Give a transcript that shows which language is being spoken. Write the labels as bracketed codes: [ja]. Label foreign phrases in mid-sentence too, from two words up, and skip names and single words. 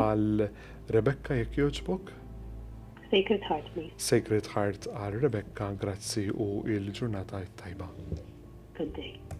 [mt] Bonġu. għal Rebecca jekk jogħġbok. [en] Sacred Heart, please. [mt] Sacred Heart għal Rebecca, grazzi u il-ġurnata tajba. [en] Good day.